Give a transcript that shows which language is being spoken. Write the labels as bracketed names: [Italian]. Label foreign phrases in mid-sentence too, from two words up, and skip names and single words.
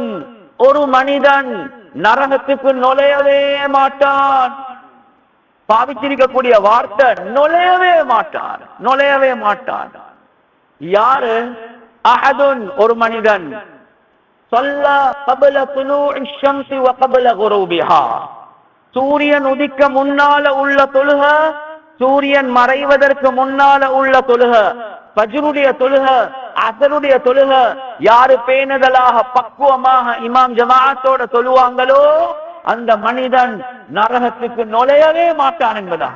[Tamil] ஒரு மனிதன் நரகத்துக்கு நுழையவே மாட்டான். பாவிச்சிருக்கக்கூடிய வார்த்தை நுழையவே மாட்டான். யாரு? அஹதுன், ஒரு மனிதன். [Arabic] ஸல்லா قبل طلوع الشمس وقبل غروبها. [Tamil] சூரியன் உதிக்க முன்னால உள்ள தொழுகை, சூரியன் மறைவதற்கு முன்னால உள்ள தொழுகை, ஃபஜ்ருடைய தொழுகை, அஸ்ருடைய தொழுகை யாரு பேணுதலாக பக்குவமாக இமாம் ஜமாஅத்தோட தொழுவாங்களோ அந்த மனிதன் நரகத்துக்கு நுழையவே மாட்டான் என்பதா.